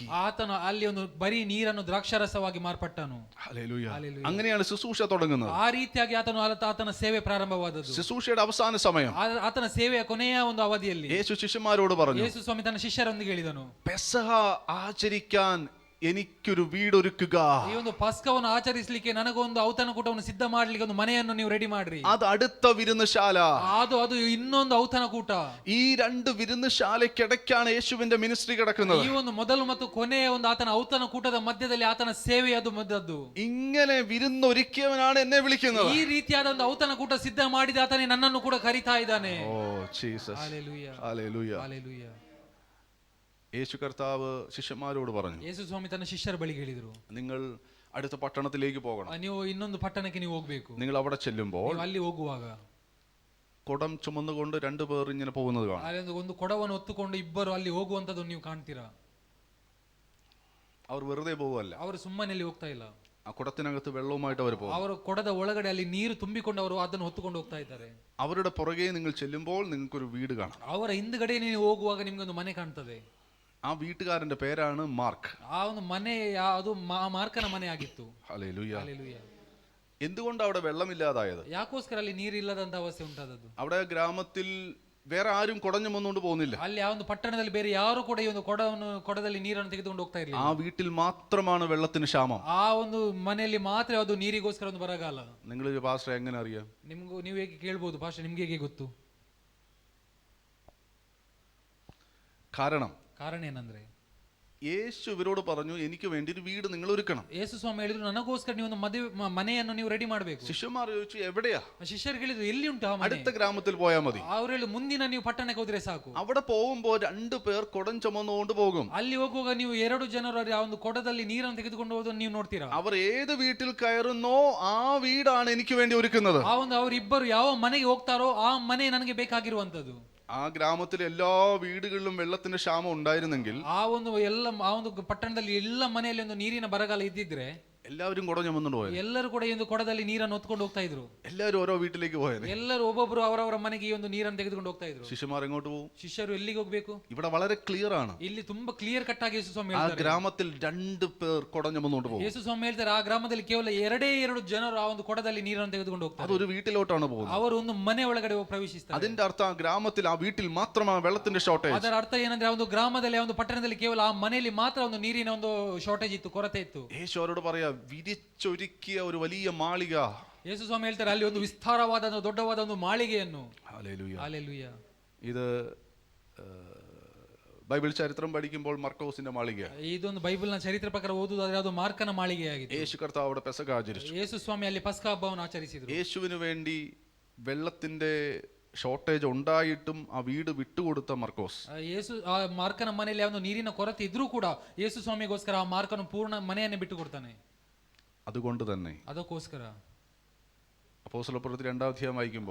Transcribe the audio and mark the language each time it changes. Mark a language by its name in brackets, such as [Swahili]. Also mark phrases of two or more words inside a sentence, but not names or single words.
[Kannada] ಆತನು ಅಲ್ಲಿ ಒಂದು ಬರೀ ನೀರನ್ನು ದ್ರಾಕ್ಷಾರಸವಾಗಿ ಮಾರ್ಪಟ್ಟನು. [Malayalam] ഹല്ലേലൂയ. അങ്ങനെയാണ് ശുശ്രൂഷ തുടങ്ങുന്നത്. [Kannada] ಆ ರೀತಿಯಾಗಿ ಆತನ ಸೇವೆ ಪ್ರಾರಂಭವಾದದ್ದು. [Malayalam] ശുശ്രൂഷയുടെ അവസാന സമയം, [Kannada] ಆತನ ಸೇವೆಯ ಕೊನೆಯ ಒಂದು ಅವಧಿಯಲ್ಲಿ [Malayalam] യേശു ശിഷ്യന്മാരോട് പറഞ്ഞു, [Kannada] ಯೇಸು ಸ್ವಾಮಿ ತನ್ನ ಶಿಷ್ಯರೊಂದಿಗೆ ಹೇಳಿದನು, [Malayalam] പെസഹ ആചരിക്കാൻ എനിക്കൊരു വീടൊരുക്കുക. [Kannada] ಈ ಒಂದು ಪಸ್ಕವನ್ನು ಆಚರಿಸಲಿಕ್ಕೆ ನನಗೊಂದು ಔತಣ ಕೂಟವನ್ನು ಸಿದ್ಧ ಮಾಡ್ಲಿಕ್ಕೆ ಒಂದು ಮನೆಯನ್ನು ನೀವು ರೆಡಿ ಮಾಡ್ರಿ. [Malayalam] അത് അടുത്ത വിരുന്നുശാല. [Kannada] ಅದು ಇನ್ನೊಂದು ಔತಣ ಕೂಟ. [Malayalam] ഈ രണ്ട് വിരുന്നുശാലയ്ക്കിടയ്ക്കാണ് യേശുവിന്റെ മിനിസ്ട്രി കിടക്കുന്നത്. [Kannada] ಈ ಒಂದು ಮೊದಲು ಮತ್ತು ಕೊನೆಯ ಒಂದು ಆತನ ಔತಣ ಕೂಟದ ಮಧ್ಯದಲ್ಲಿ ಆತನ ಸೇವೆ ಅದು ಮದ್ದದ್ದು. [Malayalam] ഇങ്ങനെ വിരുന്നൊരുക്കിയവനാണ് എന്നെ വിളിക്കുന്നത്. [Kannada] ಈ ರೀತಿಯಾದ ಒಂದು ಔತಣ ಕೂಟ ಸಿದ್ಧ ಮಾಡಿದ ಆತನೇ ನನ್ನನ್ನು ಕೂಡ ಕರೀತಾ ಇದ್ದಾನೆ. [Malayalam] ഓ ജീസസ്, ഹല്ലേലൂയ, ഹല്ലേലൂയ. ഹല്ലേലൂയ. യേശു കർത്താവ് ശിഷ്യന്മാരോട് പറഞ്ഞു, [Kannada] ಯೇಸು ಸ್ವಾಮಿ ತನ್ನ ಶಿಷ್ಯರ ಬಳಿಗೆ ಹೇಳಿದರು, [Malayalam] നിങ്ങൾ അടുത്ത പട്ടണത്തിലേക്ക് പോകണം. [Kannada] ನೀವು ಇನ್ನೊಂದು ಪಟ್ಟಣಕ್ಕೆ ನೀವು ಹೋಗ್ಬೇಕು. [Malayalam] നിങ്ങൾ അവിടെ ചെല്ലുമ്പോൾ [Kannada] ನೀವು ಅಲ್ಲಿ ಹೋಗುವಾಗ [Malayalam] കുടം ചുമന്നുകൊണ്ട് രണ്ടുപേർ ഇങ്ങനെ പോകുന്നത് കാണാം. [Kannada] ಅಲ್ಲಿ ಒಂದು ಕೊಡವನ್ನು ಹೊತ್ತುಕೊಂಡು ಇಬ್ಬರು ಅಲ್ಲಿ ಹೋಗುವಂತದ್ದು ನೀವು ಕಾಣ್ತೀರಾ. [Malayalam] അവർ വെറുതെ പോവല്ല, [Kannada] ಅವರು ಸುಮ್ಮನೆ ಅಲ್ಲಿ ಹೋಗ್ತಾ ಇಲ್ಲ. [Malayalam] ആ കുടത്തിനകത്ത് വെള്ളവുമായിട്ട് അവർ പോകും. [Kannada] ಅವರು ಕೊಡದ ಒಳಗಡೆ ಅಲ್ಲಿ ನೀರು ತುಂಬಿಕೊಂಡು ಅವರು ಅದನ್ನು ಹೊತ್ತುಕೊಂಡು ಹೋಗ್ತಾ ಇದ್ದಾರೆ. [Malayalam] അവരുടെ പുറകെ നിങ്ങൾ ചെല്ലുമ്പോൾ നിങ്ങൾക്കൊരു വീട് കാണാം. [Kannada] ಅವರ ಹಿಂದ್ಗಡೆ ನೀವು ಹೋಗುವಾಗ ನಿಮ್ಗೆ ಒಂದು ಮನೆ ಕಾಣ್ತದೆ. [Malayalam] ആ വീട്ടുകാരന്റെ പേരാണ് മാർക്ക്. [Kannada] ಆ ಒಂದು ಮನೆ ಅದು ಮಾರ್ಕನ ಮನೆ ಆಗಿತ್ತು. [Malayalam] ഹല്ലേലൂയ. [Kannada] ಹಲ್ಲೆಲೂಯ. [Malayalam] എന്തുകൊണ്ട് അവിടെ വെള്ളമില്ലാതായത്? [Kannada] ಯಾಕೋಸ್ಕರ ಅಲ್ಲಿ ನೀರಿಲ್ಲದಂತ ಅವಸ್ಥೆ ಉಂಟಾದದ್ದು? [Malayalam] അവിടെ ഗ്രാമത്തിൽ വേറെ ആരും കുടം ചുമന്നുകൊണ്ട് പോകുന്നില്ല. [Kannada] ಅಲ್ಲಿ ಆ ಒಂದು ಪಟ್ಟಣದಲ್ಲಿ ಬೇರೆ ಯಾರು ಕೂಡ ಈ ಒಂದು ಕೊಡದಲ್ಲಿ ನೀರನ್ನು ತೆಗೆದುಕೊಂಡು ಹೋಗ್ತಾ ಇರಲಿಲ್ಲ. [Malayalam] ആ വീട്ടിൽ മാത്രമാണ് വെള്ളത്തിന് ക്ഷാമം. [Kannada] ಆ ಒಂದು ಮನೆಯಲ್ಲಿ ಮಾತ್ರ ಅದು ನೀರಿಗೋಸ್ಕರ ಒಂದು ಬರಗಾಲ. [Malayalam] നിങ്ങൾ പാസ്റ്റർ എങ്ങനെ അറിയാം? [Kannada] ನೀವು ಹೇಗೆ ಕೇಳ್ಬೋದು ಪಾಸ್ಟರ್, ನಿಮ್ಗೆ ಹೇಗೆ ಗೊತ್ತು? ಕಾರಣ ಏನಂದ್ರೆ [Malayalam] യേശു ഇവരോട് പറഞ്ഞു, എനിക്ക് വേണ്ടി ഒരു വീട് നിങ്ങൾ ഒരുക്കണം. [Kannada] ಯೇಸು ಸ್ವಾಮಿ ಹೇಳಿದ್ರು, ನನಗೋಸ್ಕರ ನೀವು ಒಂದು ಮನೆಯನ್ನು ನೀವು ರೆಡಿ ಮಾಡಬೇಕು. [Malayalam] ശിഷ്യന്മാർ ചോദിച്ചു, എവിടെയാ? [Kannada] ಶಿಷ್ಯರು ಹೇಳಿದ್ರು, ಎಲ್ಲಿ ಉಂಟು ಆ ಮನೆ? [Malayalam] അടുത്ത ഗ്രാമത്തിൽ പോയാൽ മതി. [Kannada] ಅವರು ಹೇಳಿ, ಮುಂದಿನ ನೀವು ಪಟ್ಟಣಕ್ಕೆ ಹೋದ್ರೆ ಸಾಕು. [Malayalam] അവിടെ പോകുമ്പോൾ രണ്ടുപേർ കുടം ചുമന്നുകൊണ്ട് പോകും. [Kannada] ಅಲ್ಲಿ ಹೋಗುವಾಗ ನೀವು 2 ಜನರು ಆ ಒಂದು ಕೊಡದಲ್ಲಿ ನೀರನ್ನು ತೆಗೆದುಕೊಂಡು ಹೋಗೋದನ್ನು ನೀವು ನೋಡ್ತೀರಾ. [Malayalam] അവർ ഏത് വീട്ടിൽ കയറുന്നോ ആ വീടാണ് എനിക്ക് വേണ്ടി ഒരുക്കുന്നത്. [Kannada] ಆ ಒಂದು ಅವರಿಬ್ಬರು ಯಾವ ಮನೆಗೆ ಹೋಗ್ತಾರೋ ಆ ಮನೆ ನನಗೆ ಬೇಕಾಗಿರುವಂತದ್ದು. [Malayalam] ആ ഗ്രാമത്തിലെ എല്ലാ വീടുകളിലും വെള്ളത്തിന്റെ ക്ഷാമം ഉണ്ടായിരുന്നെങ്കിൽ, [Kannada] ಆ ಒಂದು ಪಟ್ಟಣದಲ್ಲಿ ಎಲ್ಲ ಮನೆಯಲ್ಲಿ ಒಂದು ನೀರಿನ ಬರಗಾಲ ಇದ್ದಿದ್ರೆ [Malayalam] എല്ലാവരും കുടം ചുമന്നുകൊണ്ട് പോയത്. [Kannada] ಎಲ್ಲರೂ ಕೂಡ ಈ ಒಂದು ಕೊಡದಲ್ಲಿ ನೀರನ್ನು ಹೊತ್ಕೊಂಡು ಹೋಗ್ತಾ ಇದ್ರು. [Malayalam] എല്ലാവരും ഓരോ വീട്ടിലേക്ക് പോയത്. [Kannada] ಎಲ್ಲರೂ ಒಬ್ಬೊಬ್ರು ಅವರವರ ಮನೆಗೆ ಈ ಒಂದು ನೀರನ್ನು ತೆಗೆದುಕೊಂಡು ಹೋಗ್ತಾ ಇದ್ರು. [Malayalam] ശിഷ്യന്മാർ എങ്ങോട്ട് പോകും? [Kannada] ಶಿಷ್ಯರು ಎಲ್ಲಿಗೆ ಹೋಗ್ಬೇಕು? [Malayalam] ഇവിടെ വളരെ ക്ലിയർ ആണ്. [Kannada] ಇಲ್ಲಿ ತುಂಬಾ [English] clear cut [Kannada] ಆಗಿ ಯೇಸು ಸ್ವಾಮಿ [Malayalam] ആ [Kannada] ಹೇಳ್ತಾರೆ. [Malayalam] ഗ്രാമത്തിൽ 2 പേർ കുടം ചുമന്നുകൊണ്ട് പോകും. [Kannada] ಯೇಸು ಸ್ವಾಮಿ ಹೇಳ್ತಾರೆ, ಆ ಗ್ರಾಮದಲ್ಲಿ ಕೇವಲ 2 ಜನರು ಆ ಒಂದು ಕೊಡದಲ್ಲಿ ನೀರನ್ನು ತೆಗೆದುಕೊಂಡು ಹೋಗ್ತಾರೆ. [Malayalam] അതൊരു വീട്ടിലോട്ടാണ് പോകുന്നത്. [Kannada] ಅವರು ಒಂದು ಮನೆ ಒಳಗಡೆ ಪ್ರವೇಶಿಸ್ತಾರೆ. [Malayalam] അതിന്റെ അർത്ഥം ആ ഗ്രാമത്തിൽ, ആ വീട്ടിൽ മാത്രമാണ് വെള്ളത്തിന്റെ ഷോർട്ടേജ്. [Kannada] ಅದರ ಅರ್ಥ ಏನಂದ್ರೆ, ಆ ಒಂದು ಗ್ರಾಮದಲ್ಲಿ, ಆ ಒಂದು ಪಟ್ಟಣದಲ್ಲಿ ಕೇವಲ ಆ ಮನೆಯಲ್ಲಿ ಮಾತ್ರ ಒಂದು ನೀರಿನ ಒಂದು ಶಾರ್ಟೇಜ್ ಇತ್ತು, ಕೊರತೆ ಇತ್ತು. [Malayalam] യേശു അവരോട് പറയാ, വിരിച്ചൊരുക്കിയ ഒരു വലിയ മാളിക. [Kannada] ಯೇಸು ಸ್ವಾಮಿ ಹೇಳ್ತಾರೆ, ಅಲ್ಲಿ ಒಂದು ವಿಸ್ತಾರವಾದ ದೊಡ್ಡವಾದ ಒಂದು ಮಾಳಿಗೆಯನ್ನು. [Malayalam] ഹല്ലേലൂയ. [Kannada] ಹಲ್ಲೆಲೂಯ. [Malayalam] ഇത് ബൈബിൾ ചരിത്രം പഠിക്കുമ്പോൾ മർക്കോസിന്റെ മാളിക. [Kannada] ಇದೊಂದು ಬೈಬಲ್ನ ಚರಿತ್ರೆ ಪ್ರಕಾರ ಓದುವುದಾದ್ರೆ ಅದು ಮಾರ್ಕನ ಮಾಳಿಗೆಯಾಗಿದೆ. [Malayalam] യേശു കർത്താവ് അവിടെ പെസക ആചരിച്ചു. [Kannada] ಯೇಸು ಸ್ವಾಮಿ ಅಲ್ಲಿ ಪಸ್ಕ ಹಬ್ಬವನ್ನು ಆಚರಿಸಿದರು. [Malayalam] യേശുവിന് വേണ്ടി വെള്ളത്തിന്റെ ഷോർട്ടേജ് ഉണ്ടായിട്ടും ആ വീട് വിട്ടുകൊടുത്ത മർക്കോസ്. [Kannada] ಆ ಮಾರ್ಕನ ಮನೆಯಲ್ಲಿ ಒಂದು ನೀರಿನ ಕೊರತೆ ಇದ್ರೂ ಕೂಡ ಯೇಸು ಸ್ವಾಮಿಗೋಸ್ಕರ ಆ ಮಾರ್ಕನು ಪೂರ್ಣ ಮನೆಯನ್ನೇ ಬಿಟ್ಟು ಕೊಡ್ತಾನೆ. [Malayalam] അതുകൊണ്ട് തന്നെ [Kannada] ಅದಕ್ಕೋಸ್ಕರ [Malayalam] അപ്പോസ്തലപ്രവൃത്തി 2-ാം അധ്യായം വായിക്കുമ്പോൾ